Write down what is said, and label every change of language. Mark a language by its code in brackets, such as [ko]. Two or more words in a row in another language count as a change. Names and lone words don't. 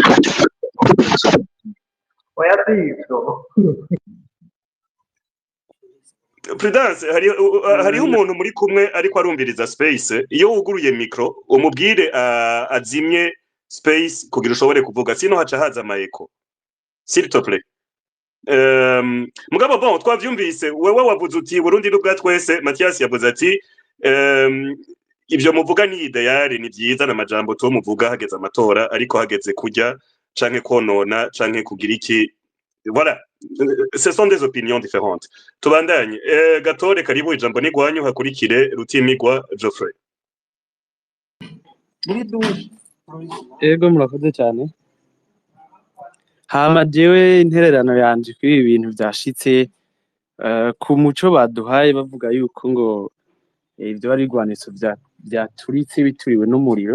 [rn] Oya sivyo Prudence hariho umuntu muri kumwe ariko arumviriza space iyo wuguruye micro umubwire azimye space kugira ushobore kuvuga sino haca haza amaeko [fr] s'il te plaît. [rn] Mugabo bon twavyumvise wewe wavuze uti Burundi n'ubwa twese Mathias yavuze ati ivyo muvuga ni ideal ni vyiza na majambo to muvuga hageze amatora ariko hageze kujya canke konona canke kugira iki [fr] voilà ce sont des opinions différentes. [rn] Tubandanye Gatore karibu ijambo ni gwanyu hakurikire Rutimigwa Geoffrey. Ego murakoze cyane. Hama jewe intererano yanje kuri ibi bintu byashitse ku muco baduhaye bavuga yuko ngo ibyo bari igwanisho byaturitse bituriwe n'umuriro.